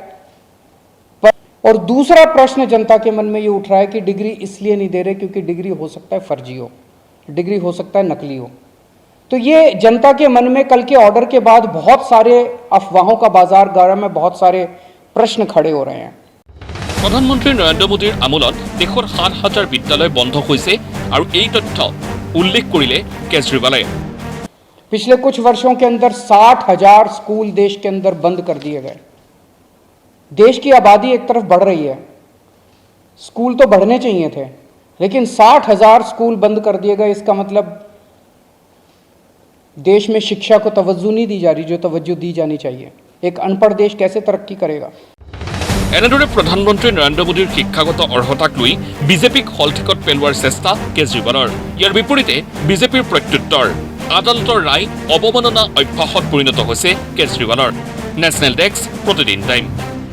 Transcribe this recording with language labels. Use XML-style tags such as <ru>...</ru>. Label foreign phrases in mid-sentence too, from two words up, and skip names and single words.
<hi>और दूसरा प्रश्न जनता के मन में ये उठ रहा है कि डिग्री इसलिए नहीं दे रहे क्योंकि डिग्री हो सकता है फर्जी हो, डिग्री हो सकता है नकली हो। तो ये जनता के मन में कल के ऑर्डर के बाद बहुत सारे अफवाहों का बाजार गर्म है, बहुत सारे प्रश्न खड़े हो रहे हैं।</hi> <as>প্ৰধানমন্ত্ৰী নৰেন্দ্ৰ মোদীৰ আমোলত দেশৰ 7,000 বিদ্যালয় বন্ধ হৈছে আৰু এই তথ্য উল্লেখ কৰিলে কেজৰিৱালে।</as> <hi>पिछले कुछ वर्षों के अंदर 60,000 स्कूल देश के अंदर बंद कर दिए गए। देश की आबादी एक तरफ बढ़ रही है, स्कूल तो बढ़ने चाहिए थे, लेकिन 60,000 स्कूल बंद कर दिए गए। इसका मतलब देश में शिक्षा को तवज्जो नहीं दी जा रही जो तवज्जो दी जानी चाहिए। एक अनपढ़ देश कैसे तरक्की करेगा?</hi> <as>এনেদৰে প্ৰধানমন্ত্ৰী নৰেন্দ্ৰ মোদীৰ শিক্ষাগত অৰ্হতাক লৈ বিজেপিক হলঠিকত পেলোৱাৰ চেষ্টা কেজৰিৱালৰ। ইয়াৰ বিপৰীতে বিজেপিৰ প্ৰত্যুত্তৰ। আদালতৰ ৰায় অৱমাননা অভ্যাসত পৰিণত হৈছে কেজৰিৱালৰ। নেশ্যনেল ডেস্ক, প্ৰতিদিন টাইম।</as>